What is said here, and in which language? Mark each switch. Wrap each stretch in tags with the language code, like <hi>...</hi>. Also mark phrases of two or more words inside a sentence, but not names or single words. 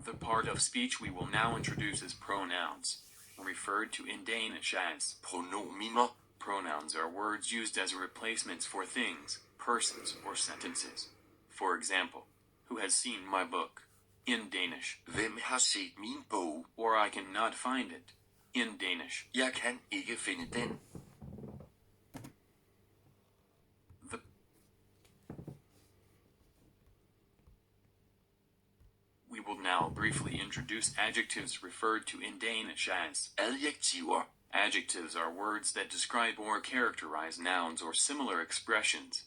<en>part of speech we will now introduce is pronouns, referred to in Danish as</en> <da>pronominer.</da> <en>Pronouns are words used as replacements for things, persons, or sentences. For example, who has seen my book? In Danish.</en> <da>Hvem har set min bog?</da> <en>Or I cannot find it. In Danish.</en> <da>Jeg kan ikke finde den.</da> <en>We will now briefly introduce adjectives referred to in Danish as</en> <da>Adjektiver.</da> <en>Adjectives are words that describe or characterize nouns or similar expressions.</en>